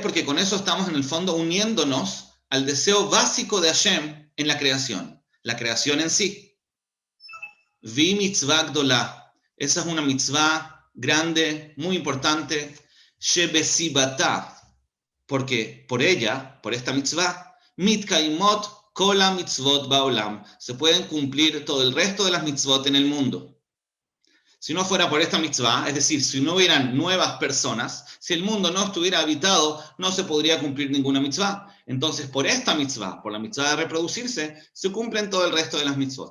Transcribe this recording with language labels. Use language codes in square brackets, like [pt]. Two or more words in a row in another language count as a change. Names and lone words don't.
[es] Porque con eso estamos en el fondo uniéndonos al deseo básico de Hashem en la creación en sí. [he] ומצוה גדולה, [es] esa es una mitzvah grande, muy importante, shebesibata, porque por ella, por esta mitzvah, [he] מתקיימות כל מצוות בעולם, [es] se pueden cumplir todo el resto de las mitzvot en el mundo. Si no fuera por esta mitzvah, es decir, si no hubieran nuevas personas, si el mundo no estuviera habitado, no se podría cumplir ninguna mitzvah. Entonces, por esta mitzvah, por la mitzvah de reproducirse, se cumplen todo el resto de las mitzvot.